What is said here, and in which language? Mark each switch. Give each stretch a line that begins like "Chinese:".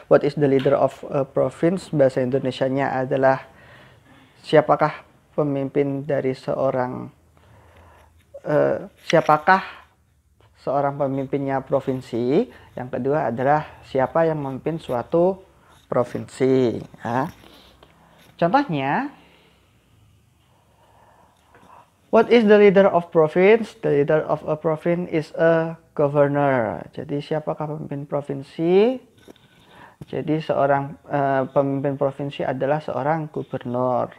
English: What is the leader of a province,
Indonesian: bahasa Indonesianya adalah siapakah pemimpin dari siapakah seorang pemimpinnya provinsi. Yang kedua adalah siapa yang memimpin suatu provinsi ya. Contohnya,
English: what is the leader of province? The leader of a province is a governor.
Indonesian: Jadi siapakah pemimpin provinsi? Jadi seorang pemimpin provinsi adalah seorang gubernur.